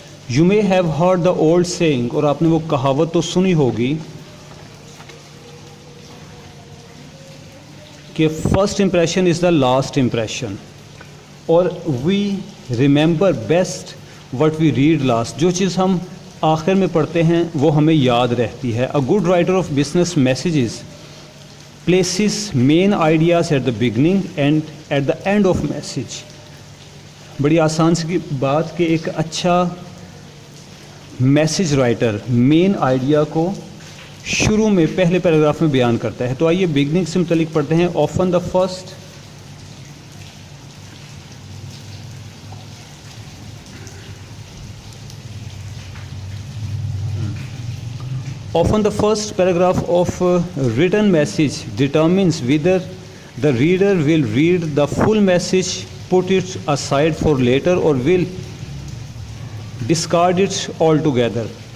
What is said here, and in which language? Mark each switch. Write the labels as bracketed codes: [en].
[en] you may have heard the old saying, [ur] اور آپ نے وہ کہاوت تو سنی ہوگی کہ [en] First impression is the last impression, اور we remember best what we read last. [ur] جو چیز ہم آخر میں پڑھتے ہیں وہ ہمیں یاد رہتی ہے. [en] A good writer of business messages places main ideas at the beginning and at the end of message. [ur] بڑی آسان سی بات کہ ایک اچھا میسیج رائٹر مین آئیڈیا کو شروع میں پہلے پیراگراف میں بیان کرتا ہے. تو آئیے بگننگ سے متعلق پڑھتے ہیں. [en] Often the first Often the first paragraph of a written message determines whether the reader will read the full message, put it aside for later, or will discard it altogether.